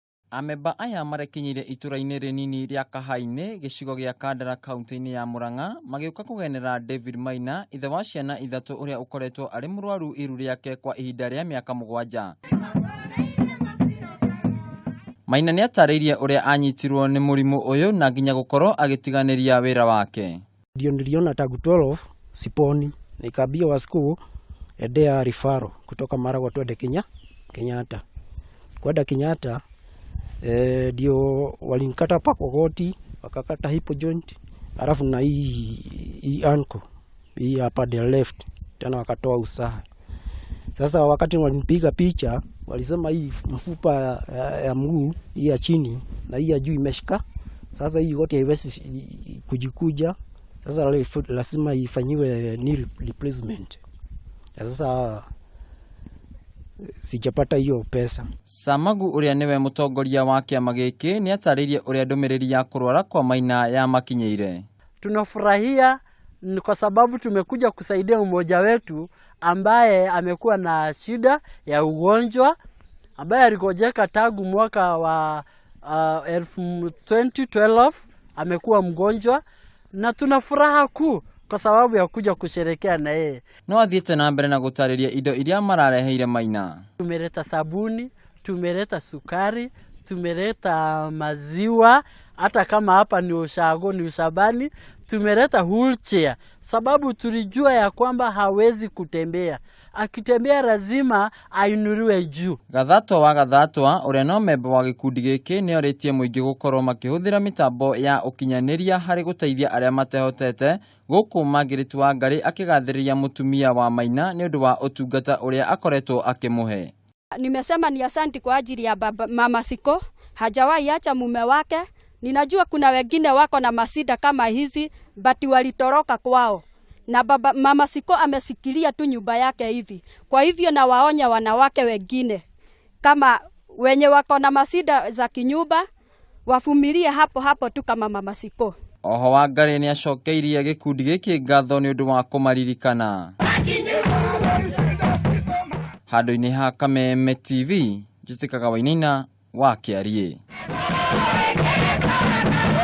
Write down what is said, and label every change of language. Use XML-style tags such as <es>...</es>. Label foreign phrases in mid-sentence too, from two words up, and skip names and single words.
<ki>Ameba aya marekinyire itũra-inĩ rinini rĩa Kahaine gĩcigo gĩa Kandara kaunti-ini ya Murang'a magĩũka kugenera David Maina ithe wa ciana ithatũ ũrĩa ukoretwo arĩ mũrwaru iru rĩake kwa ihinda rĩa mĩaka 7. Maina nĩ atarĩirie ũrĩa anyitirwo nĩ mũrimũ ũyũ na nginya gũkorwo agĩtiganĩria wĩra wake.</ki> <sw>Ndio niliona tangu 12 siponi, nikaambia wa school endea rifaro kutoka Murang'a twende Kenyatta. Kwenda Kenyatta ndio walinikata pa kogoti, wakakata</sw> <en>hip joint,</en> <sw>alafu na hii ankle, hii hapa</sw> <en>the left,</en> <sw>tena wakatoa usaha. Sasa wakati walinipiga picha, walisema hii mfupa ya mguu, hii ya chini na hii ya juu imeshika. Sasa hii yote haiwezi kujikuja. Sasa lazima ifanyiwe</sw> <en>knee replacement.</en> <sw>Sasa sijapata hiyo pesa.</sw> <ki>Samagu uria niwe mutongoria wa kiama giki ni atarĩirie uria ndumiriri ya kurwara kwa Maina ya makinyire.</ki> <sw>Tunafurahia kwa sababu tumekuja kusaidia mmoja wetu ambaye amekuwa na shida ya ugonjwa, ambaye alikojeka tangu mwaka wa 2012 amekuwa mgonjwa, na tunafuraha kuu kwa sababu ya kuja kusherekea na yeye.</sw> <ki>No athiete na mbere na gutarĩria indo iria marareheire Maina.</ki> <sw>Tumeleta sabuni, tumeleta sukari, tumeleta maziwa, hata kama hapa ni ushago ni ushabani, tumeleta wheelchair sababu tulijua ya kwamba hawezi kutembea. Akitembea lazima ainuliwe juu.</sw> <ki>Gathatwa uria no memba wa gikundi giki ni oritie muingi gukorwo makihuthira mitambo ya ukinyaniria hari guteithia aria matehotete guku Magiriti wa Ngari akigathiriria mutumia wa Maina ni undu wa utungata uria akoretwo akimuhe.</ki> <sw>Nimesema ni asanti kwa ajili ya mama Siko, hajawahi acha mume wake. Ninajua kuna wengine wako na masida kama hizi, but walitoroka kwao. Na mama Siko amesikilia tu nyumba yake hivi. Kwa hivyo na waonya wanawake wengine kama wenye wako na masida za kinyumba wafumilie hapo tu kama mama Siko.</sw> <ki>Oho wa Ngari ni acokeirie gikundi giki ngatho ni undu wa kumaririkana. Handũ-inĩ ha Kameme TV, njĩtĩkaga Wainaina wa Kĩarie.</ki>